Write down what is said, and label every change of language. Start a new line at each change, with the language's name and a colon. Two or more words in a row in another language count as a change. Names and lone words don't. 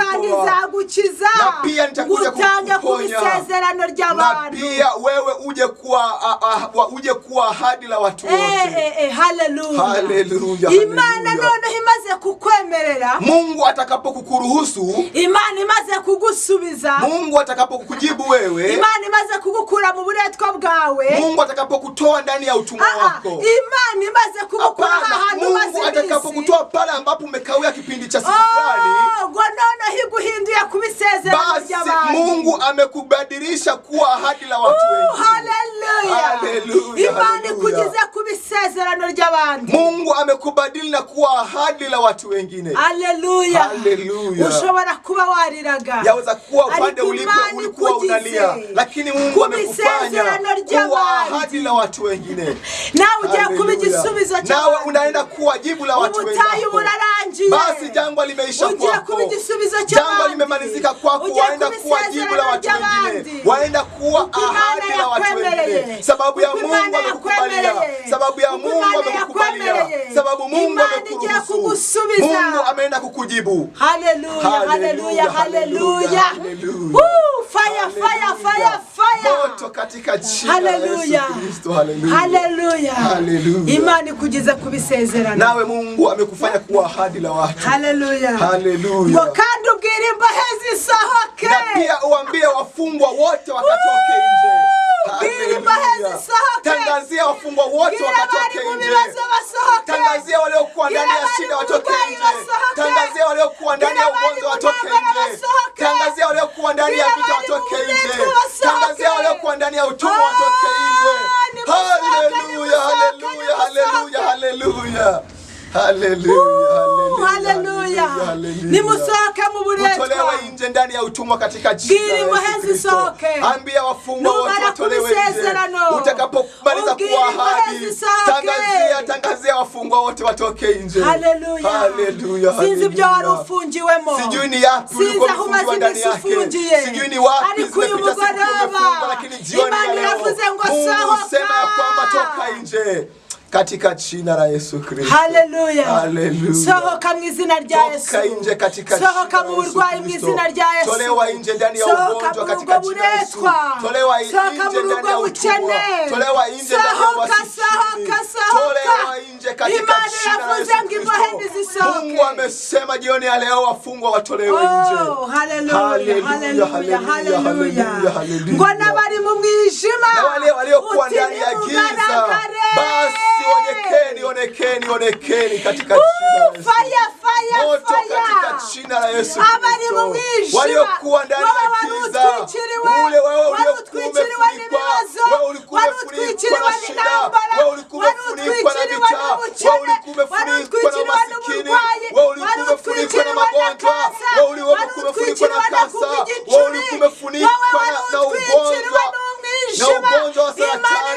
Rundi: Kandi zagukiza.
Swahili: Na pia nitakuja kukuponya. Na pia wewe uje kuwa ahadi la watu wote. Haleluya. Haleluya.
Rundi: Imana none imaze kukwemerera.
Swahili: Mungu atakapokuruhusu.
Rundi: Imana imaze kugusubiza.
Swahili: Mungu atakapokujibu wewe.
Rundi: Imana imaze kugukura mu buretwa bwawe.
Swahili: Mungu atakapokutoa ndani ya utumwa wako.
Rundi: Imana imaze kugukura ahantu maze.
Swahili: Mungu atakapokutoa pale ambapo umekawia kipindi cha siku fulani.
Rundi: Ngo none higuhinduye kubisezerano ry'abantu.
Swahili: Basi Mungu amekubadilisha kuwa ahadi la watu wengi. Haleluya. Haleluya.
Rundi: Imana ikugize kubisezerano ry'abantu.
Swahili: Mungu amekubadili na kuwa ahadi la watu wengine. Haleluya. Haleluya.
Rundi: Ushobora kuba wariraga.
Swahili: Yaweza kuwa upande ulikuwa unalia, lakini Mungu amekufanya kuwa ahadi la watu wengine.
Rundi: Nawe ugiye kuba igisubizo cy'abantu.
Swahili: Nawe unaenda kuwa jibu la watu wengine.
Rundi: Ubutayu burarangiye.
Swahili: Basi jangwa limeisha kwako.
Rundi: Ugiye kuba igisubizo cy'abantu.
Swahili: Jangwa limemalizika kwako. Waenda kuwa jibu la watu wengine. Waenda kuwa ahadi la watu wengine. Sababu ya Mungu amekukubalia. Sababu ya Mungu amekukubalia. Sababu Mungu amekuruhusu. Mungu ameenda kukujibu. Haleluya, haleluya, haleluya.
English: Fire, fire, fire, fire.
Swahili: Moto katika jina la Yesu Kristo. Haleluya. Haleluya. Haleluya.
Rundi: Imani kugiza kubisezerano.
Swahili: Nawe Mungu amekufanya kuwa ahadi la watu. Haleluya. Haleluya.
Rundi: Kandi ubwire imbahe zisohoke.
Swahili: Na pia uambie wafungwa wote wakatoke nje. Haleluya. Tangazia wafungwa wote wakatoke nje. Tangazia waliokuwa ndani ya shida watoke nje. Tangazia waliokuwa ndani ya ugonjwa watoke nje. Tangazia waliokuwa ndani ya vita watoke nje. Tangazia waliokuwa ndani ya utumwa watoke nje. Haleluya, haleluya, haleluya, haleluya. Haleluya, haleluya.
Rundi: nimusohoke mu buretwa,
Swahili: mutolewe nje ndani ya utumwa katika jina la Yesu Kristo. Ambia wafungwa wote watolewe nje. Utakapomaliza kuahidi, tangazia wafungwa wote watoke nje. Haleluya. Haleluya.
Rundi: Sinzi ibyo wari ufungiwemo,
Swahili: sijui ni yapi ulikofungiwa ndani yake, sijui ni wapi zimepita siku umefungwa, lakini jioni ya leo Mungu sema ya kwamba toka nje katika jina la Yesu Kristo. Haleluya. Haleluya.
Rundi: Sohoka mu izina rya Yesu.
Swahili: Toka nje katika
Rundi: sohoka mu burwayi mu izina rya Yesu.
Swahili: Tolewa nje ndani ya ugonjwa katika jina la Yesu. Tolewa nje ndani ya utumwa. Tolewa nje ndani ya umasikini. Tolewa nje katika jina la Yesu Kristo. Mungu amesema jioni ya leo wafungwa watolewe nje. Haleluya. Haleluya. Haleluya.
Rundi: Ngona bari mu mwijima,
Swahili: na wale waliokuwa ndani ya giza, basi onekeni katika jina la Yesu. Moto katika jina la Yesu Kristo. Waliokuwa ndani ya giza, ule wewe uliokuwa umefunikwa, wewe ulikuwa umefunikwa na shida, wewe ulikuwa umefunikwa na vita, wewe ulikuwa umefunikwa na masikini, wewe ulikuwa umefunikwa na magonjwa, wewe ulikuwa umefunikwa na kansa, wewe ulikuwa umefunikwa na ugonjwa wa saratani.